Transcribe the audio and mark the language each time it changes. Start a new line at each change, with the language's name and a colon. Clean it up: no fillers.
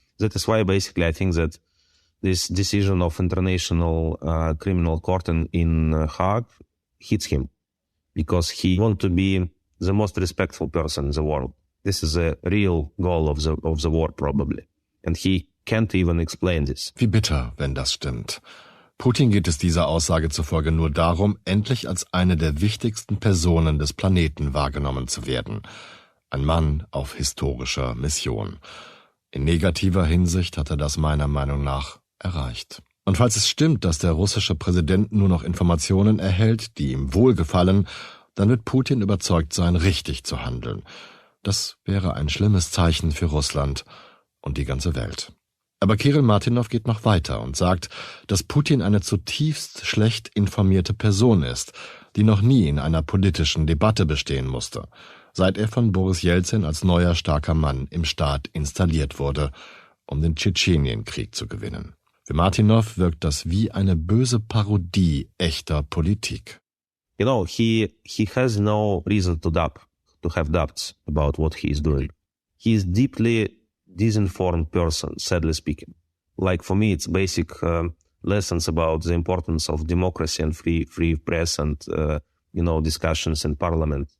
English: That is why basically I think that this decision of International Criminal Court in Hague hits him because he wants to be the most respectful person in the world. This is a real goal of the war probably. And he can't even explain this.
German: Wie bitter, wenn das stimmt. Putin geht es dieser Aussage zufolge nur darum, endlich als eine der wichtigsten Personen des Planeten wahrgenommen zu werden. Ein Mann auf historischer Mission. In negativer Hinsicht hat er das meiner Meinung nach erreicht. Und falls es stimmt, dass der russische Präsident nur noch Informationen erhält, die ihm wohlgefallen, dann wird Putin überzeugt sein, richtig zu handeln. Das wäre ein schlimmes Zeichen für Russland und die ganze Welt. Aber Kirill Martynov geht noch weiter und sagt, dass Putin eine zutiefst schlecht informierte Person ist, die noch nie in einer politischen Debatte bestehen musste, seit er von Boris Jelzin als neuer starker Mann im Staat installiert wurde, um den Tschetschenienkrieg zu gewinnen. Für Martynov wirkt das wie eine böse Parodie echter Politik.
English: He has no reason to have doubts about what he is doing. He is deeply disinformed person, sadly speaking. Like for me, it's basic lessons about the importance of democracy and free press and, discussions in parliament.